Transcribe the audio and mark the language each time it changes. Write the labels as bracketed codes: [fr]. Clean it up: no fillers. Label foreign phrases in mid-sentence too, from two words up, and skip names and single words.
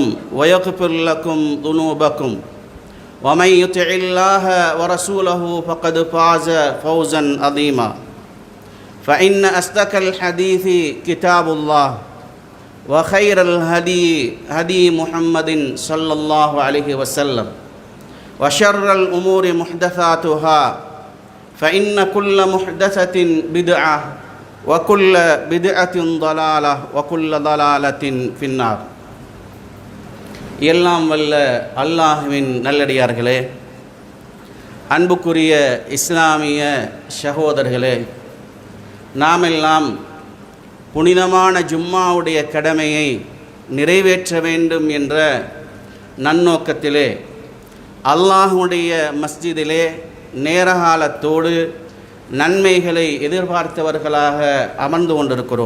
[ar] ويغفر لكم ذنوبكم ومن يطع الله ورسوله فقد فاز فوزا عظيما فإن أصدق الحديث كتاب الله وخير الهدي هدي محمد صلى الله عليه وسلم وشر الأمور محدثاتها فإن كل محدثة بدعة وكل بدعة ضلالة وكل ضلالة في النار. [ta] எல்லாம் வல்ல அல்லாஹ்வின் நல்லடியார்களே, அன்புக்குரிய இஸ்லாமிய சகோதரர்களே, நாமெல்லாம் புனிதமான ஜும்மாவுடைய கடமையை நிறைவேற்ற வேண்டும் என்ற நன்னோக்கத்திலே அல்லாஹ்வுடைய மஸ்ஜிதிலே நேரகாலத்தோடு நன்மைகளை எதிர்பார்த்தவர்களாக அமர்ந்து கொண்டிருக்கிறோம்.